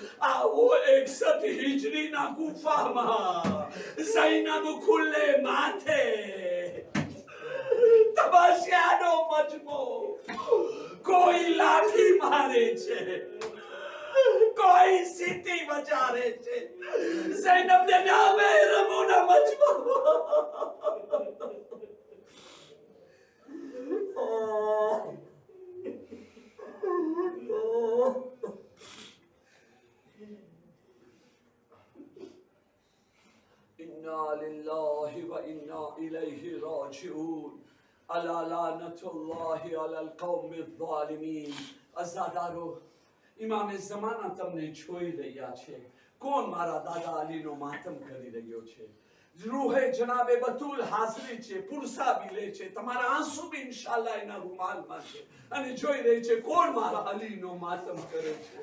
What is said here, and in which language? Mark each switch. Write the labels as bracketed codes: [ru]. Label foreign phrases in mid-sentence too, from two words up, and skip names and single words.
[gu] આવો 61 હિજરીના ગુફામાં ઝૈનબ ખુલ્લે માથે, તમાશિયાનો મજમો. કોઈ લાઠી મારે છે, કોઈ સીટી વજારે છે. ઝૈનબને ના મહેરમોના મજમો. [ar] إنا لله وإنا إليه راجعون ألا لعنة الله على القوم الظالمين. [gu] અઝાદારો, ઇમામે ઝમાના તમને જોઈ રહ્યા છે. કોણ મારા દાદા અલીનો માતમ કરી રહ્યો છે? રૂહે જનાબે બતુલ હાજરી છે, પુરસા બી લે છે, તમારા આંસુ બી ઇન્શાલ્લાહ એના રૂમાલમાં છે અને જોઈ રહી છે કોણ મારા અલીનો માતમ કરે છે.